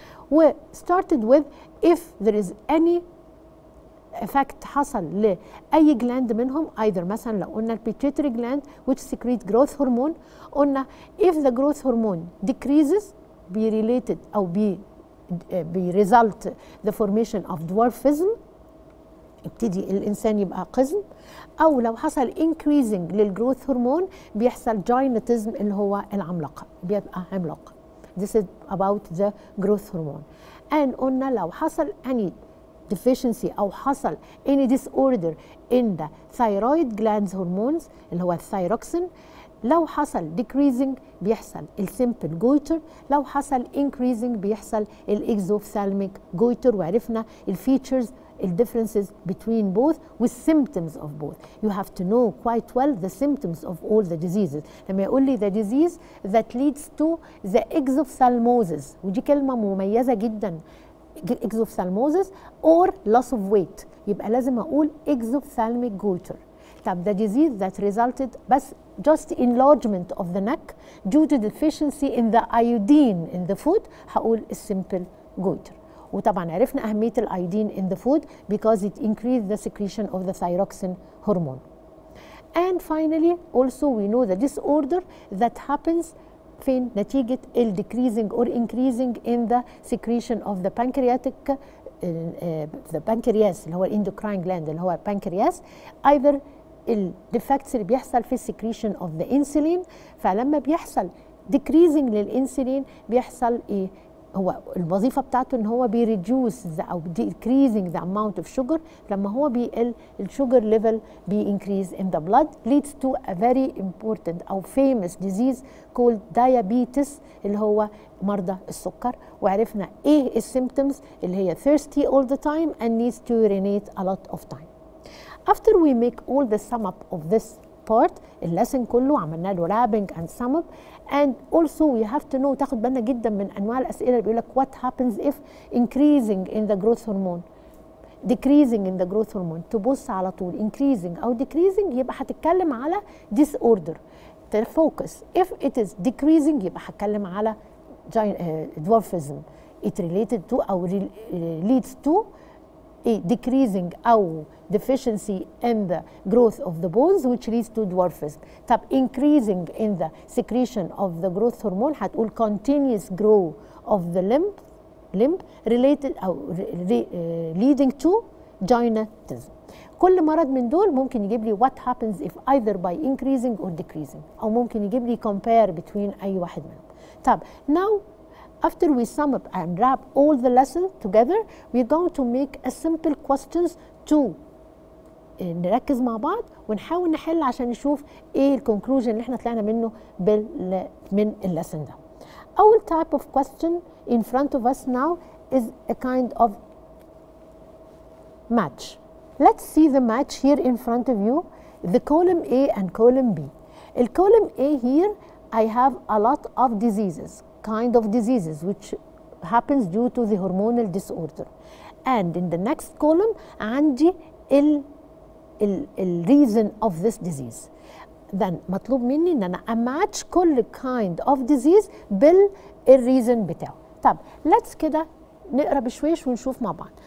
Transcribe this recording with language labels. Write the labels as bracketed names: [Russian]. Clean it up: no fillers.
[English] We started with if there is any effect حصل لأي gland منهم, either مثلا لو قلنا pituitary gland which secrete growth hormone, قلنا if the growth hormone decreases be related أو be result the formation of dwarfism, [Arabic] يبتدي الإنسان يبقى قزم. أو لو حصل increasing للجروث هرمون بيحصل جاينتزم اللي هو العملاقة، بيبقى عملاق. [English] This is about the growth hormone. and قلنا لو حصل any deficiency أو حصل any disorder in the thyroid glands hormones اللي هو الثايروكسين، لو حصل decreasing بيحصل السيمبل جويتر، لو حصل increasing بيحصل الاكزوفثالميك جويتر. وعرفنا الفيتشرز differences between both with symptoms of both. You have to know quite well the symptoms of all the diseases. لما يقول لي the disease that leads to the exophthalmosis، [Arabic] ودي كلمة مميزة جدا، [English] exophthalmosis or loss of weight، [Arabic] يبقى لازم أقول [English] exophthalmic goiter. طب the disease that resulted بس just enlargement of the neck due to deficiency in the iodine in the food، هقول السيمبل goiter. [Arabic] وطبعا عرفنا أهمية [English] الأيودين in the food because it increased the secretion of the thyroxine hormone. And finally also we know the disorder that happens فين نتيجة decreasing or increasing in the secretion of the pancreatic the pancreas اللي هو endocrine gland اللي هو pancreas، either الديفكتس اللي بيحصل في secretion of the insulin. [Arabic] فلما بيحصل decreasing للإنسولين بيحصل إيه؟ هو الوظيفة بتاعته ان هو بيريديوس او [English] decreasing the amount of sugar. لما هو بيقل الشوجر ليفل بينكريز in the blood leads to a very important او famous disease called diabetes [Arabic] اللي هو مرضى السكر. وعرفنا ايه [English] السيمبتومز اللي هي thirsty all the time and needs to urinate a lot of time. After we make all the sum up of this part اللسن كله [Arabic] عملنا له [English] wrapping and sum up. And also we have to know [Arabic] تاخد بالنا جدا من انواع الاسئله اللي بيقول لك [English] what happens if increasing in the growth hormone decreasing in the growth hormone. [Arabic] تبص على طول increasing او decreasing يبقى هتتكلم على disorder. [English] تفوكس if it is decreasing [Arabic] يبقى هتكلم على [English] dwarfism it related to او leads to decreasing أو deficiency in the growth of the bones which leads to dwarfism. طب increasing in the secretion of the growth hormone هتقول continuous growth of the limb related أو leading to gigantism. [Arabic] كل مرض من دول ممكن يجيب لي [English] what happens if either by increasing or decreasing [Arabic] أو ممكن يجيب لي [English] compare between [Arabic] أي واحد منهم. [English] طب now after we sum up and wrap all the lessons together, we're going to make a simple questions to [Arabic] نركز مع بعض ونحاول نحل عشان نشوف ايه الكونكلوجن اللي احنا طلعنا منه من اللسن ده. [English] أول type of question in front of us now is a kind of match. Let's see the match here in front of you, the column A and column B. In column A here, I have a lot of diseases. Kind of diseases which happens due to the hormonal disorder. And in the next column عندي ال reason of this disease. [Arabic] Then مطلوب مني ان انا اماتش كل [English] kind of disease [Arabic] بالريزن بتاعه. طب let's كده نقرا بشويش ونشوف مع بعض.